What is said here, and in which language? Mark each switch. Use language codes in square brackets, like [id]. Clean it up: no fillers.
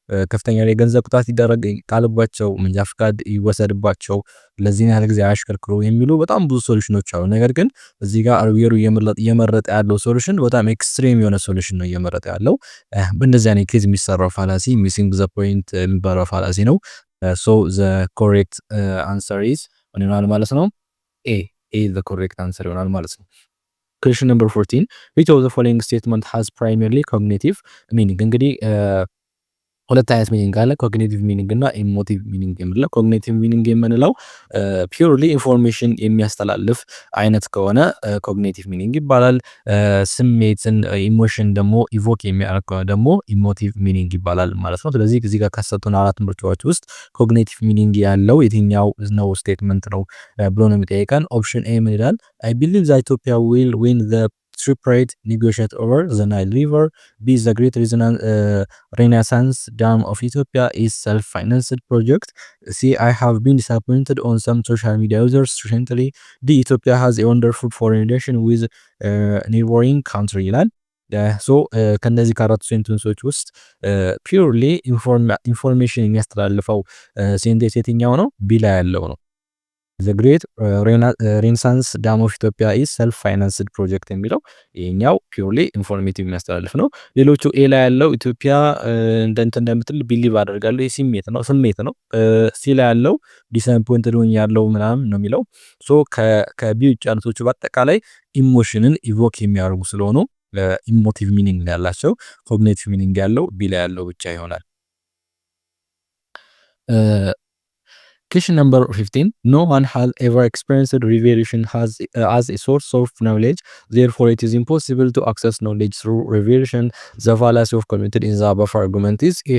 [am] ከፍተኛ የገንዘብ ቅጣት ይደረግ ቃልባቸው፣ መንጃ ፍቃድ ይወሰድባቸው፣ ለዚህ ያህል ጊዜ አያሽከርክሩ የሚሉ በጣም ብዙ ሶሉሽኖች አሉ። ነገር ግን እዚህ ጋር አርቢየሩ እየመረጠ ያለው ሶሉሽን በጣም ኤክስትሪም የሆነ ሶሉሽን ነው እየመረጠ ያለው። በእንደዚህ አይነት ኬዝ የሚሰራው ፋላሲ ሚሲንግ ዘ ፖይንት የሚባለው ፋላሲ ነው። [en] ሶ ዘ ኮሬክት አንሰር ኢዝ [am] ምን ይሆናል ማለት ነው? [en] ኤ ዘ ኮሬክት አንሰር [am] ይሆናል ማለት ነው። [en] Question number 14. Which of the following statement has primarily cognitive meaning? [am] እንግዲህ ሁለት አይነት ሚኒንግ አለ። ኮግኒቲቭ ሚኒንግ እና ኢሞቲቭ ሚኒንግ የምንለው። ኮግኒቲቭ ሚኒንግ የምንለው ፒውርሊ ኢንፎርሜሽን የሚያስተላልፍ አይነት ከሆነ ኮግኒቲቭ ሚኒንግ ይባላል። ስሜትን ኢሞሽን ደግሞ ኢቮክ የሚያደርግ ከሆነ ደግሞ ኢሞቲቭ ሚኒንግ ይባላል ማለት ነው። ስለዚህ እዚህ ጋር ካሰጡን አራት ምርጫዎች ውስጥ ኮግኒቲቭ ሚኒንግ ያለው የትኛው ነው ስቴትመንት ነው ብሎ ነው የሚጠይቀን። ኦፕሽን ኤ ምን ይላል? [en] አይ ቢሊቭ ዘ ኢትዮጵያ ዊል ዊን ዘ tripartite negotiate over the Nile River. B. The Great Renaissance Dam of Ethiopia is self-financed project. C. I have been disappointed on some social media users recently. D. Ethiopia has a wonderful foreign relation with neighboring country [am] ይላል። ከነዚህ ከአራቱ ሴንተንሶች ውስጥ ፒውርሊ ኢንፎርሜሽን የሚያስተላልፈው ሴንቴንስ የትኛው ነው? ቢ ላይ ያለው ነው። [en] The Great Renaissance Dam of Ethiopia is self-financed project [am] የሚለው ይሄኛው ፒውርሊ ኢንፎርሜቲቭ የሚያስተላልፍ ነው። ሌሎቹ ኤ ላይ ያለው ኢትዮጵያ እንደምትል ቢሊቭ አደርጋለሁ ስሜት ነው። ሲ ላይ ያለው ዲስአፖይንትድ ያለው ምናምን ነው የሚለው። ከቢ ውጭ ያሉቶቹ በአጠቃላይ ኢሞሽንን ኢቮክ የሚያደርጉ ስለሆኑ ኢሞቲቭ ሚኒንግ ያላቸው፣ ኮግኒቲቭ ሚኒንግ ያለው ቢ ላይ ያለው ብቻ ይሆናል። [en] Question number 15. No one has ever experienced revelation as a source of knowledge. Therefore, it is impossible to access knowledge through revelation. The fallacy of committed in the above argument is A.